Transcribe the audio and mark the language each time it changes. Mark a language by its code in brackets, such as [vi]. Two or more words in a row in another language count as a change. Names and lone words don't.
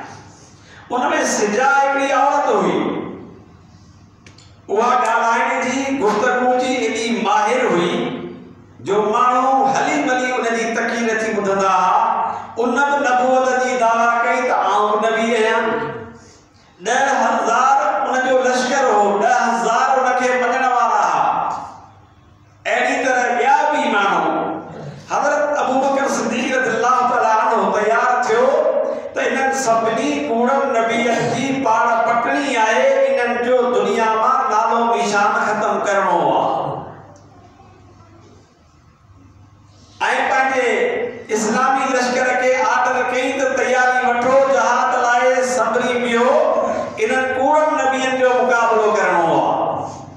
[sd] उनमें सिजा हिकिड़ी औरत हुई, उहा ॻाल्हाइण जी, गुफ़्तगू जी एॾी माहिर हुई जो माण्हू हली मली उन जी तकीर थी ॿुधंदा हुआ। उन बि नबूवत जी दावा कई त आऊं नबी आहियां। 10,000 उन जो लश्कर हो, 10,000 उनखे मञण वारा हुआ। अहिड़ी तरह ॿिया बि माण्हू, हज़रत अबू बकर सिद्दीक़ [ar] رضي الله تعالى عنه [sd] तयार थियो त इन्हनि सभिनी कूड़नि नबीअनि जी पाण पटणी आहे, इन्हनि जो दुनिया मां नालो निशान ख़त्म करणो आहे। ऐं पंहिंजे इस्लामी लश्कर के आर्डर कई त तयारी वठो, जहाद लाइ सबरी बियो, इन्हनि कूड़नि नबियनि जो मुक़ाबलो करणो आहे।